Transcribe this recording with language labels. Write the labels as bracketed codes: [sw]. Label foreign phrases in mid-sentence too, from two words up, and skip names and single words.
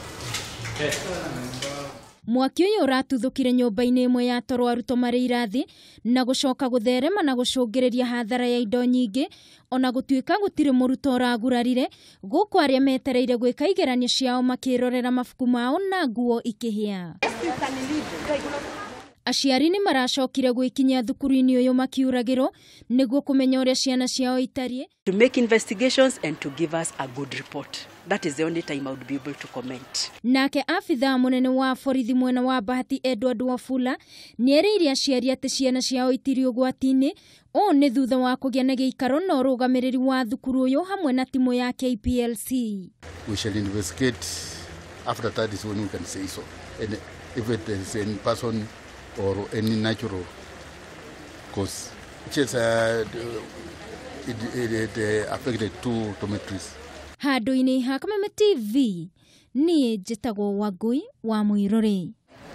[ki] Mwaki uyu uratuthukire nyumba-ini imwe ya toro aruto mari irathi na gucoka gutherema na gucungiriria hathara ya indo nyingi, ona gutuika gutire muruto uragurarire guku aria metereire gwika igeranio ciao makirorera mabuku mao na nguo ikihia. Aciari ni maracokire gwikinya thukuru-ini uyu makiuragiro niguo kumenya uria ciana ciao itari, [en] to make investigations and to give us a good report. That is the only time I would be able to comment. [ki] Nake afitha munene wa borithi mwena wa Bahati Edward Wafula nieriire aciari ati ciana ciao itiri ugwati-ini o ni thutha wa kugia na giikaro na urugamiriri wa thukuru uyu hamwe na timu ya KPLC. [en] We shall investigate. After that is when we can say so. And if it is in person or any natural cause, which is it affected two dormitories. [ki] Handu-ini ha Kameme TV, ni njitagwo Wangui wa Muiruri.